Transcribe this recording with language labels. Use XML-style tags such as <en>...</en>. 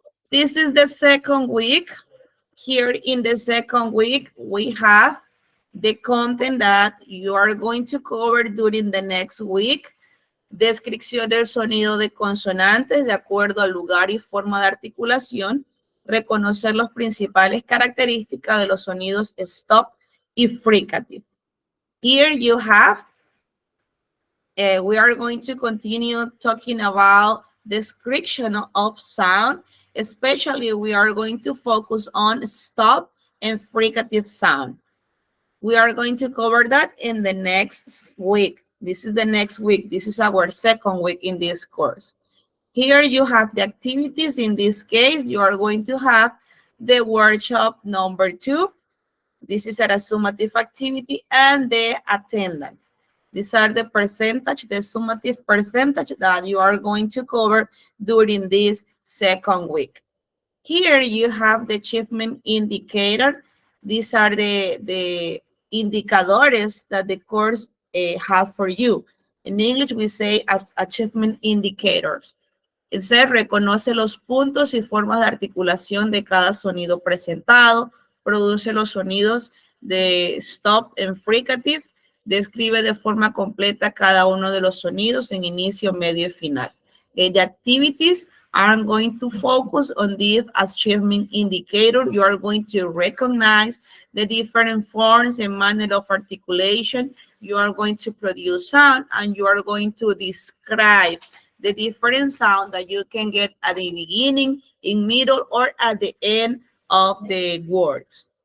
<en>This is the second week. Here in the second week, we have the content that you are going to cover during the next week.</en> <es>Descripción del sonido de consonantes de acuerdo al lugar y forma de articulación. Reconocer las principales características de los sonidos stop y fricative.</es> <en>Here you have, we are going to continue talking about description of sound. Especially, we are going to focus on stop and fricative sound. We are going to cover that in the next week. This is the next week. This is our second week in this course. Here you have the activities. In this case, you are going to have the workshop number 2. This is a summative activity and the attendant. These are the percentage, the summative percentage that you are going to cover during this second week. Here you have the achievement indicator. These are the indicadores that the course has for you. In English, we say achievement indicators.</en> <es>El ser reconoce los puntos y formas de articulación de cada sonido presentado, produce los sonidos de</es> <en>stop and fricative,</en> <es>describe de forma completa cada uno de los sonidos en inicio, medio y final.</es> <en>The activities are going to focus on this achievement indicator. You are going to recognize the different forms and manner of articulation. You are going to produce sound, and you are going to describe the different sound that you can get at the beginning, in middle, or at the end of the words.</en>